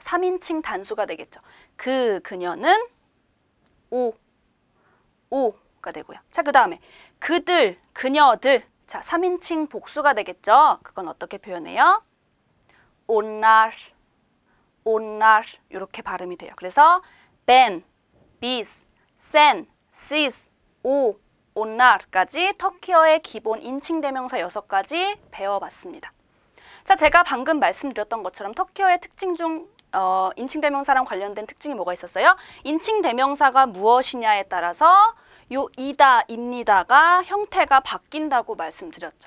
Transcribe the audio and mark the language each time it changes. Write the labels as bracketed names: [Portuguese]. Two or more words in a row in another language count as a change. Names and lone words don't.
[Korean] 3인칭 단수가 되겠죠. 그녀는 오가 되고요. 자, 그 다음에 그들, 그녀들, 자, 3인칭 복수가 되겠죠. 그건 어떻게 표현해요? onlar 이렇게 발음이 돼요. [Turkish] 그래서 ben, biz, sen, siz, [Korean] onar까지 터키어의 기본 인칭 대명사 6가지 배워봤습니다. 자, 제가 방금 말씀드렸던 것처럼 터키어의 특징 중 인칭 대명사랑 관련된 특징이 뭐가 있었어요? 인칭 대명사가 무엇이냐에 따라서 요 이다, 입니다가 형태가 바뀐다고 말씀드렸죠.